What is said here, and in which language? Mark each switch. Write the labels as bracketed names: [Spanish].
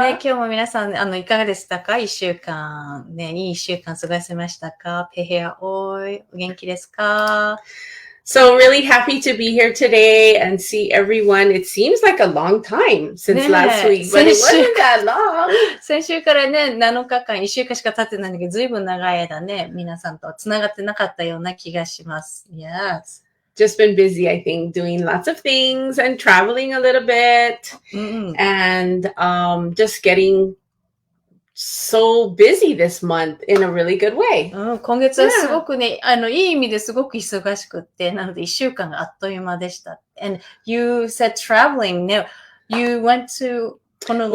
[Japanese] ね、今日も皆さん、いかがでしたか？一週間。ね、いい一週間過ごせましたか？ペヘアオイ。お元気ですか？ [English] So really happy to be here today and see everyone. It seems like a long time since last week, but it wasn't that long. [Japanese] 先週からね、7日間、1週間しか経ってないんだけど、ずいぶん長い間ね、皆さんとつながってなかったような気がします。 [English] Yes. Just been busy, I think, doing lots of things and traveling a little bit and just getting so busy this month in a really good way. [Japanese] 今月はすごくね、いい意味ですごく忙しくって、なので1週間があっという間でした。 [English] And you said traveling, no, you went to Honolulu.